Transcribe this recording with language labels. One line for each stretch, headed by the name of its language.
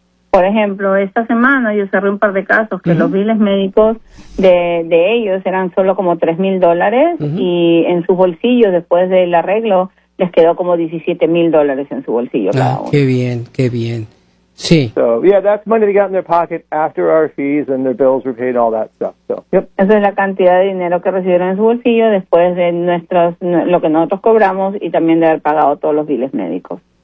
Spanish: Por ejemplo, esta semana yo cerré un par de casos que los biles médicos de ellos eran solo como $3,000, y en sus bolsillos, después del arreglo, les quedó como $17,000 en su bolsillo. Ah, qué bien, qué bien. Sí.
English: So, yeah, that's money they got in their pocket after our fees and their bills were paid, all that stuff. So, yep.
Spanish: Esa es la cantidad de dinero que recibieron en su bolsillo después de nuestros lo que nosotros cobramos y también de haber pagado todos los biles médicos.